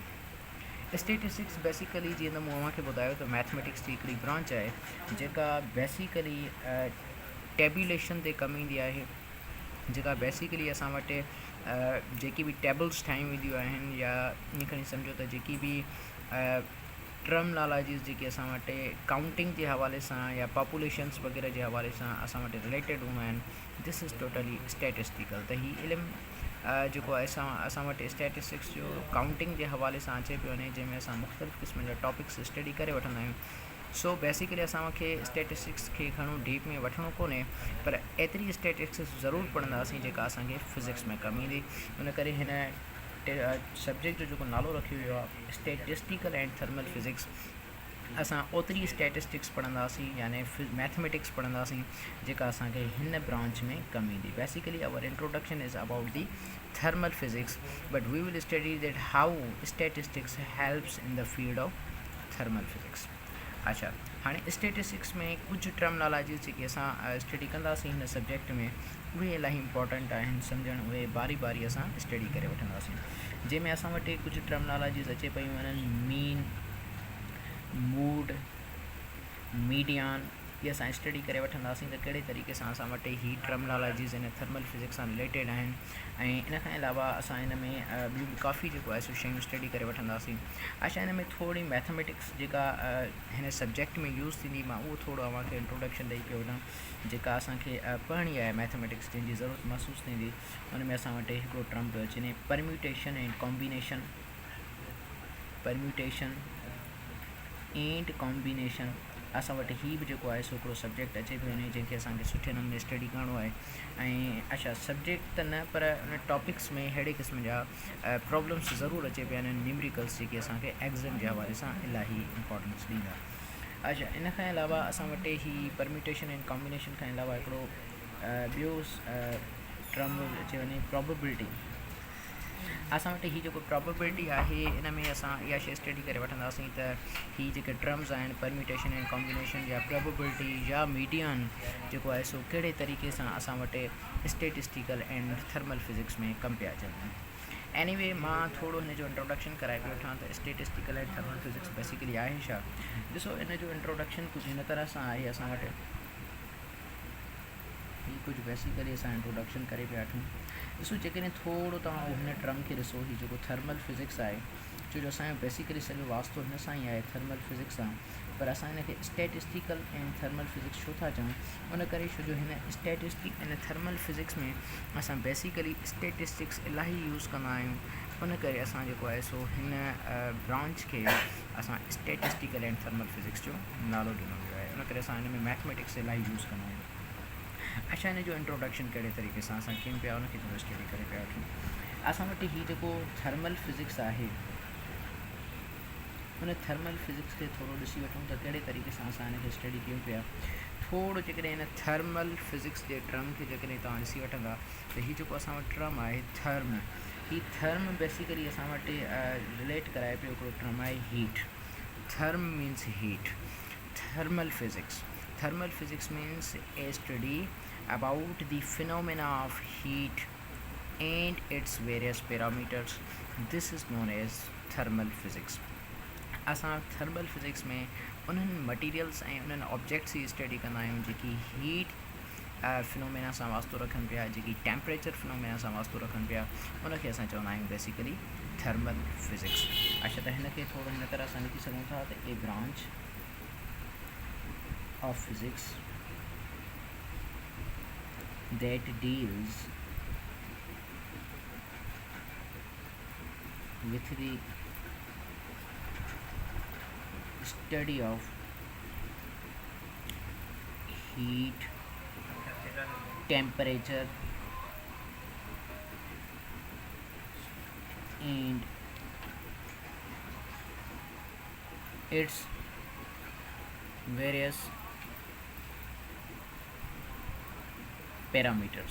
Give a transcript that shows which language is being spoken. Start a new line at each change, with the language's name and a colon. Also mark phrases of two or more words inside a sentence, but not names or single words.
English: statistics basically
Sindhi: जीअं त मूं अव्हांखे ॿुधायो त मैथमेटिक्स जी हिकिड़ी ब्रांच आहे जेका बेसिकली टेब्युलेशन ते कमु ईंदी आहे, जेका बेसिकली असां वटि जेकी बि टेबल्स ठाहियूं वेंदियूं आहिनि, या ईअं खणी सम्झो त जेकी बि टर्मनोलॉजीज़ जेके असां वटि काउंटिंग जे हवाले सां या पॉपुलेशन्स वग़ैरह जे हवाले सां असां वटि रिलेटेड हूंदा आहिनि,
English: This is totally statistical.
Sindhi: त हीउ इल्मु जेको आहे असां वटि स्टैटिस्टिक्स जो काउंटिंग जे हवाले सां अचे पियो वञे, जंहिंमें असां मुख़्तलिफ़ क़िस्म जा
English: topics study
Sindhi: करे वठंदा आहियूं.
English: so basically
Sindhi: असांखे स्टैटिस्टिक्स खे घणो डीप में वठिणो कोन्हे, पर एतिरी स्टैटिस्टिक्स ज़रूरु पढ़ंदासीं जेका असांखे फिज़िक्स में कमु ईंदी. उन करे हिन सब्जेक्ट जो जेको नालो रखियो वियो आहे
English: statistical and thermal physics,
Sindhi: असां ओतिरी स्टैटिस्टिक्स पढ़ंदासीं यानी मैथमेटिक्स पढ़ंदासीं जेका असांखे हिन ब्रांच में कम ईंदी.
English: Basically our introduction is about the thermal physics, but we will study that how statistics helps in the field of thermal physics.
Sindhi: अच्छा, हाणे स्टैटिस्टिक्स में कुछ टर्मिनोलॉजीज़ जेके असां स्टडी कंदासीं हिन सब्जेक्ट में उहे इलाही इंपॉर्टेंट आहिनि सम्झणु. उहे बारी बारी असां स्टडी करे वठंदासीं, जंहिंमें असां वटि कुझु टर्मिनोलॉजीज़ अचे पियूं वञनि.
English: mean, mode, median,
Sindhi: ये असां स्टडी करे वठंदासीं त कहिड़े तरीक़े सां असां वटि ही टर्मिनोलॉजीज़ इन
English: thermal physics
Sindhi: सां रिलेटेड आहिनि. ऐं इन खां अलावा असां हिन में ॿियूं बि काफ़ी जेको आहे सो शयूं स्टडी करे वठंदासीं. अच्छा, हिन में थोरी मैथमेटिक्स जेका हिन सब्जेक्ट में यूज़ थींदी, मां उहो थोरो अव्हांखे इंट्रोडक्शन ॾेई पियो वञां. जेका असांखे पढ़णी आहे मैथमेटिक्स जंहिंजी ज़रूरत महसूसु थींदी, उन में असां वटि हिकिड़ो टर्म पियो अचे
English: permutation and combination. permutation and combination
Sindhi: असां वटि ही बि जेको आहे सो हिकिड़ो सब्जेक्ट अचे पियो वञे जंहिंखे असांखे सुठे नमूने स्टडी करिणो आहे. ऐं अच्छा, सब्जेक्ट त न पर उन टॉपिक्स में अहिड़े क़िस्म जा प्रॉब्लम्स ज़रूरु अचे पिया आहिनि, न्यूमेरिकल्स जेके असांखे एग्ज़ाम जे हवाले सां इलाही इंपॉर्टेंस ॾींदा. अच्छा, इन खां अलावा असां वटि ही
English: permutation and combination
Sindhi: खां अलावा हिकिड़ो ॿियो टर्म अचे वञे प्रोबेबिलिटी. असां वटि ही जेको प्रोबेबिलिटी आहे इन में असां इहा शइ स्टडी करे वठंदासीं त ही जेके टर्म्स आहिनि
English: permutation and combination
Sindhi: या प्रोबेबिलिटी या मीडियन जेको आहे सो कहिड़े तरीक़े सां असां वटि
English: statistical and thermal physics
Sindhi: में कम पिया अचनि. एनीवे, मां थोरो हिन जो इंट्रोडक्शन कराए पियो वठां त
English: statistical and thermal physics basically
Sindhi: आहे छा. ॾिसो, इन जो इंट्रोडक्शन कुझु हिन तरह सां आहे. असां वटि ही कुझु बेसिकली असां इंट्रोडक्शन करे पिया वठूं. ॾिसो, जेकॾहिं थोरो तव्हां हिन टर्म खे ॾिसो, ही जेको
English: thermal physics
Sindhi: आहे, छो जो असांजो बेसिकली सॼो वास्तो हिन सां ई आहे
English: thermal physics
Sindhi: सां, पर असां हिन खे
English: statistical and thermal physics
Sindhi: छो था चऊं, उन करे छो जो हिन स्टैटिस्टिक ऐं
English: thermal physics
Sindhi: में असां बेसिकली स्टैटिस्टिक्स इलाही यूज़ कंदा आहियूं. उन करे असां जेको आहे सो हिन ब्रांच खे असां
English: statistical and thermal physics
Sindhi: जो नालो ॾिनो वियो आहे. उन करे असां हिन में मैथमेटिक्स इलाही यूज़ कंदा आहियूं. अच्छा, हिन जो इंट्रोडक्शन कहिड़े तरीक़े सां असां कयूं पिया उनखे थोरो स्टडी करे पिया वठूं. असां वटि ही जेको
English: thermal physics
Sindhi: आहे, उन
English: thermal physics
Sindhi: खे थोरो ॾिसी वठूं त कहिड़े तरीक़े सां असां हिन खे स्टडी कयूं पिया. थोरो जेकॾहिं हिन
English: thermal physics
Sindhi: जे टर्म खे जेकॾहिं तव्हां ॾिसी वठंदा त हीउ जेको असां वटि टर्म आहे थर्म, ही थर्म बेसिकली असां वटि रिलेट कराए पियो हिकिड़ो टर्म आहे हीट.
English: Therm means heat. Thermal physics, thermal physics means a study about the phenomena of heat and its various parameters. This is known as thermal physics.
Sindhi: असां
English: thermal physics
Sindhi: में उन्हनि मटीरियल्स ऐं उन्हनि ऑब्जेक्ट्स जी स्टडी कंदा आहियूं जेकी
English: heat phenomena
Sindhi: सां वास्तो रखनि पिया, जेकी
English: temperature phenomena
Sindhi: सां वास्तो रखनि पिया, उनखे असां चवंदा आहियूं
English: basically thermal physics.
Sindhi: अच्छा, त हिन खे थोरो हिन तरह सां लिखी सघूं था त
English: a branch of physics that deals with the study of heat, temperature and its various पैरामीटर्स.